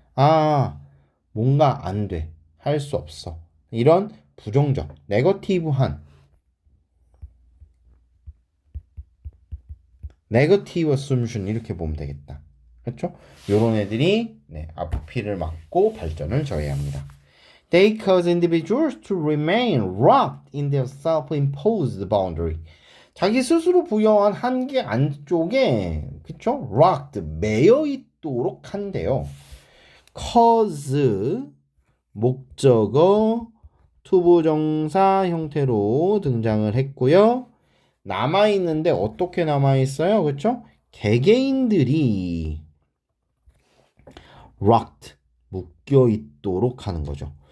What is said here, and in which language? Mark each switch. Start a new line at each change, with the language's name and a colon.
Korean: 아, 뭔가 안 돼. 할 수 없어. 이런 부정적, 네거티브 어썸션 이렇게 보면 되겠다. 그렇죠? 요런 애들이 앞뒤를 막고 발전을 저해합니다.
English: They cause individuals to remain locked in their self-imposed boundary.
Korean: 자기 스스로 부여한 한계 안쪽에, 그쵸? locked, 매여 있도록 한대요. cause, 목적어, 투부정사 형태로 등장을 했고요. 남아있는데 어떻게 남아있어요? 그쵸? 개개인들이 locked, 묶여있도록 하는 거죠.